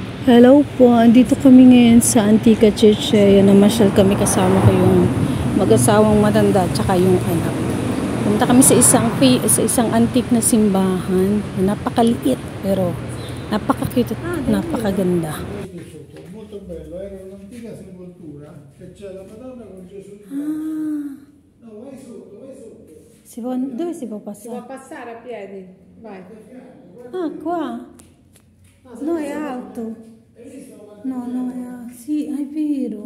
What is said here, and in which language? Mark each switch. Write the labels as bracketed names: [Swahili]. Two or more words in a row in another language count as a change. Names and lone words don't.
[Filipino] Hello po, andito kami ngayon sa Antica Church. Namasyal kami kasama ko yung mag-asawang matanda at saka yung anak. Punta kami sa isang antique na simbahan. Napakaliit pero napaka-cute at napakaganda. [Italian] Molto bello, era un'antica sepoltura e c'è la Madonna con Gesù. No, vai sotto. Dove si può Si passare? può passare a piedi? Vai. Ah, qua. No, è alto. No, è alto. Sì, è vero.